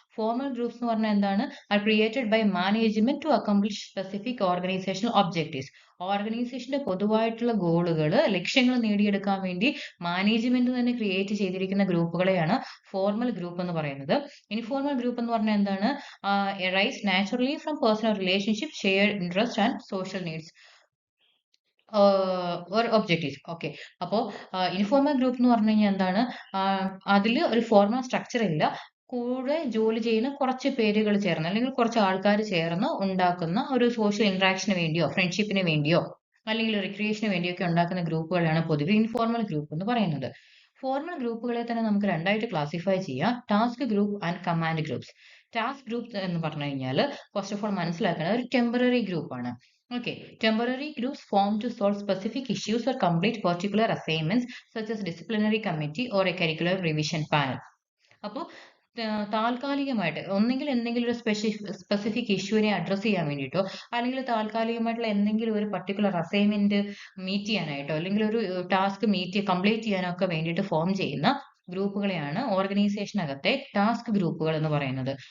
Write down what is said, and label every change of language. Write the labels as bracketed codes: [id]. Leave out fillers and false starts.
[ml] Formal groups എന്ന് പറഞ്ഞാൽ എന്താണ്? [en] Are created by management to accomplish specific organizational objectives. [ml] ഓർഗനൈസേഷന്റെ പൊതുവായിട്ടുള്ള ഗോളുകൾ, ലക്ഷ്യങ്ങൾ നേടിയെടുക്കാൻ വേണ്ടി മാനേജ്മെന്റ് തന്നെ ക്രിയേറ്റ് ചെയ്തിരിക്കുന്ന ഗ്രൂപ്പുകളെയാണ് ഫോർമൽ ഗ്രൂപ്പ് എന്ന് പറയുന്നത്. ഇൻഫോർമൽ ഗ്രൂപ്പ് എന്ന് പറഞ്ഞാൽ എന്താണ്? [en] arise naturally from personal relationship, shared interest and social needs or objectives. [ml] Okay, അപ്പോൾ ഇൻഫോർമൽ ഗ്രൂപ്പ് എന്ന് പറഞ്ഞു കഴിഞ്ഞാൽ എന്താണ്? അതിൽ ഒരു ഫോർമൽ സ്ട്രക്ചർ ഇല്ല. കൂടെ ജോലി ചെയ്യുന്ന കുറച്ച് പേരുകൾ ചേർന്ന് അല്ലെങ്കിൽ കുറച്ച് ആൾക്കാർ ചേർന്ന് ഉണ്ടാക്കുന്ന ഒരു സോഷ്യൽ ഇന്ററാക്ഷന് വേണ്ടിയോ ഫ്രണ്ട്ഷിപ്പിന് വേണ്ടിയോ അല്ലെങ്കിൽ റിക്രിയേഷന് വേണ്ടിയോ ഒക്കെ ഉണ്ടാക്കുന്ന ഗ്രൂപ്പുകളാണ് പൊതുവെ ഇൻഫോർമൽ ഗ്രൂപ്പ് എന്ന് പറയുന്നത്. ഫോർമൽ ഗ്രൂപ്പുകളെ തന്നെ നമുക്ക് രണ്ടായിട്ട് ക്ലാസിഫൈ ചെയ്യാം: task group and command groups. Task group എന്ന് പറഞ്ഞു കഴിഞ്ഞാൽ ഫസ്റ്റ് ഓഫ് ഓൾ മനസ്സിലാക്കുന്നത് ഒരു ടെമ്പററി ഗ്രൂപ്പ് ആണ്. [en] Okay, temporary groups form to solve specific issues or complete particular assignments such as disciplinary committee or a curricular revision panel. [ml] അപ്പോൾ താൽക്കാലികമായിട്ട് ഒന്നെങ്കിൽ എന്തെങ്കിലും ഒരു സ്പെസിഫിക് ഇഷ്യൂവിനെ അഡ്രസ് ചെയ്യാൻ വേണ്ടിയിട്ടോ അല്ലെങ്കിൽ താൽക്കാലികമായിട്ടുള്ള എന്തെങ്കിലും ഒരു പർട്ടിക്കുലർ അസൈൻമെന്റ് മീറ്റ് ചെയ്യാനായിട്ടോ അല്ലെങ്കിൽ ഒരു ടാസ്ക് കംപ്ലീറ്റ് ചെയ്യാനോ ഒക്കെ വേണ്ടിയിട്ട് ഫോം ചെയ്യുന്ന ഗ്രൂപ്പുകളെയാണ് ഓർഗനൈസേഷനകത്തെ ടാസ്ക് ഗ്രൂപ്പുകൾ എന്ന് പറയുന്നത്.